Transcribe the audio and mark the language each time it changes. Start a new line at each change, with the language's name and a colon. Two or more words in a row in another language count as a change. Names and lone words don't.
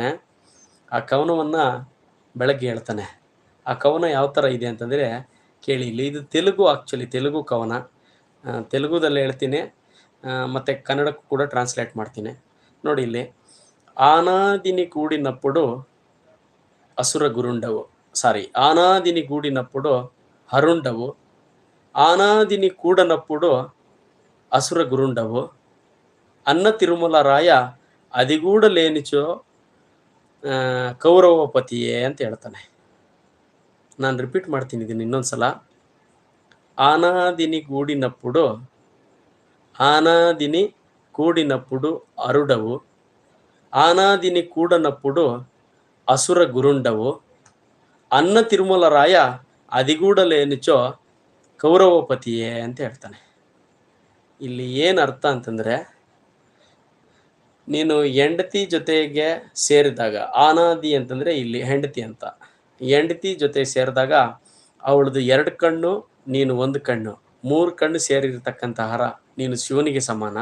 Kannada: ಆ ಕವನವನ್ನು ಬೆಳಗ್ಗೆ ಹೇಳ್ತಾನೆ. ಆ ಕವನ ಯಾವ ಥರ ಇದೆ ಅಂತಂದರೆ ಕೇಳಿ. ಇಲ್ಲಿ ಇದು ತೆಲುಗು ಕವನ. ತೆಲುಗುದಲ್ಲಿ ಹೇಳ್ತೀನಿ ಮತ್ತು ಕನ್ನಡಕ್ಕೂ ಕೂಡ ಟ್ರಾನ್ಸ್ಲೇಟ್ ಮಾಡ್ತೀನಿ. ನೋಡಿ ಇಲ್ಲಿ,
Telugu: ఆనాదిని కూడినప్పుడు అసుర గురుండవు, ఆనాదిని కూడినప్పుడు హరుండవు, ఆనాదిని కూడనప్పుడు అసుర గురుండవు, అన్న తిరుమల రాయ అది కూడా లేనిచో ಕೌರವಪತಿಯೇ
Kannada: ಅಂತ ಹೇಳ್ತಾನೆ. ನಾನು ರಿಪೀಟ್ ಮಾಡ್ತೀನಿ ಇದನ್ನು ಇನ್ನೊಂದು ಸಲ.
Telugu: ఆనాదిని కూడినప్పుడు అరుడవు, ఆనాదిని కూడనప్పుడు అసుర గురుండవు, అన్న తిరుమల రాయ అదిగూడ లేనిచో కౌరవపతియే
Kannada: ಅಂತ ಹೇಳ್ತಾನೆ. ಇಲ್ಲಿ ಏನು ಅರ್ಥ ಅಂತಂದರೆ, ನೀನು ಹೆಂಡತಿ ಜೊತೆಗೆ ಸೇರಿದಾಗ, ಆನಾದಿ ಅಂತಂದರೆ ಇಲ್ಲಿ ಹೆಂಡತಿ ಅಂತ, ಹೆಂಡತಿ ಜೊತೆ ಸೇರಿದಾಗ ಅವಳದು 2 ಕಣ್ಣು, ನೀನು 1 ಕಣ್ಣು, 3 ಕಣ್ಣು ಸೇರಿರ್ತಕ್ಕಂಥ ಹರ, ನೀನು ಶಿವನಿಗೆ ಸಮಾನ.